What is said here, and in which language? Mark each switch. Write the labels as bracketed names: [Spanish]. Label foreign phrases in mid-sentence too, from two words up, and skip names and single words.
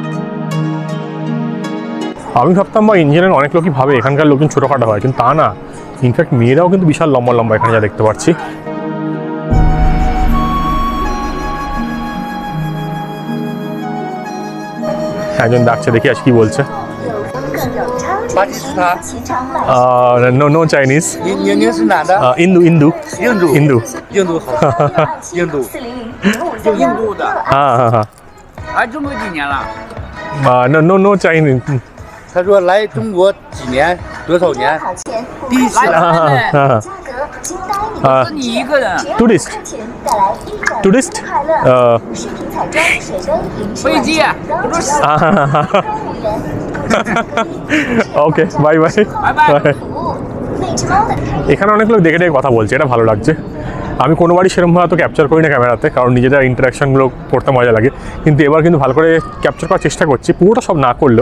[Bangla] আমি ভাবতাম বা ইঞ্জিনিয়ার অনেক লোকই ভাবে এখানকার লোকজন ছোটোখাটো হয়, কিন্তু তা না। ইনফ্যাক্ট মেয়েরাও কিন্তু বিশাল লম্বা লম্বা এখানে যা দেখতে পাচ্ছি। একজন ডাকছে, দেখি আজ কি বলছে। [English] No Chinese。 [Chinese] 您是哪的？印度。印度好。印度的。中国几年了 [English] ？No Chinese。 [Chinese] 他说来中国几年？多少年？第一次。是你一个人。 Tourist。飞机。 [Bangla] ওকে, বাই বাই। এখানে অনেক লোক দেখে দেখে কথা বলছে, এটা ভালো লাগছে। আমি কোনোবারই সেরকমভাবে তো ক্যাপচার করি না ক্যামেরাতে, কারণ নিজেদের ইন্টারাকশানগুলো করতে মজা লাগে। কিন্তু এবার কিন্তু ভালো করে ক্যাপচার করার চেষ্টা করছি, পুরোটা সব না করলেও।